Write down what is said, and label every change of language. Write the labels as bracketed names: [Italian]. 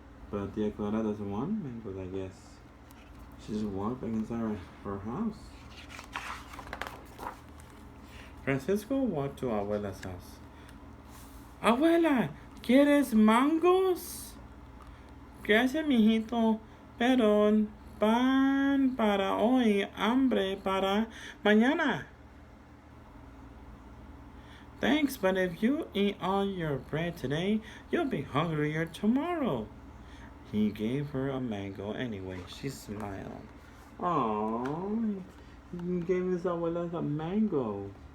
[English] But Tia Clara doesn't want mangoes, I guess. She just walked back inside her house. Francisco walked to Abuela's house. [Spanish] Abuela, ¿quieres mangos? Gracias, mijito, pero pan para hoy, hambre para mañana. [English] Thanks, but if you eat all your bread today, you'll be hungrier tomorrow. He gave her a mango anyway. She smiled. Aww, he gave his abuela a mango.